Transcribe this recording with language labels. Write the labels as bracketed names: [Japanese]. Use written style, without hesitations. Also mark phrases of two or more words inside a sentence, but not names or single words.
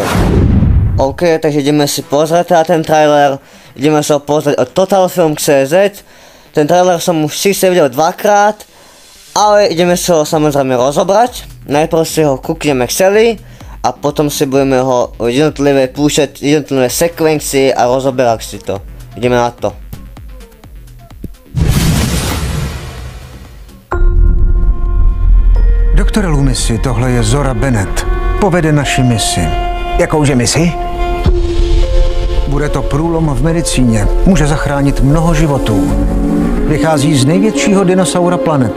[Slovak] OK, takže ideme si pozrieť na ten trailer, ideme si ho pozrieť od TotalFilm.cz. Ten trailer som už síce videl dvakrát, ale ideme si ho samozrejme rozobrať. Najprv si ho kúkneme celý a potom si budeme ho jednotlivé púšťať, jednotlivé sekvencie a rozoberať si to. Ideme na to. [Czech] Doktore Lumisi, tohle je Zora Bennett. Povede naši misi. Jakouže misi? Bude to průlom v medicíně. Může zachránit mnoho životů. Vychází z největšího dinosaura planety.